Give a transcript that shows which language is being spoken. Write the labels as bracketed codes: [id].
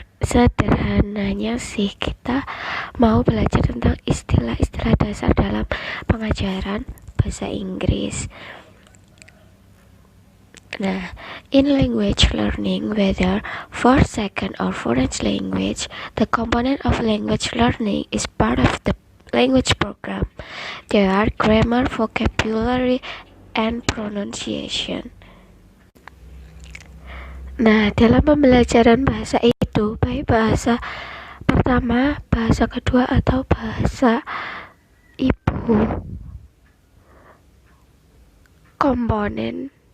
[id] Sederhananya sih kita mau belajar tentang istilah-istilah dasar dalam pengajaran bahasa Inggris. [en] Nah, in language learning, whether for second or foreign language, the component of language learning is part of the language program. There are grammar, vocabulary, and pronunciation. [id] Nah, dalam pembelajaran bahasa itu, baik bahasa pertama, bahasa kedua, atau bahasa ibu, komponen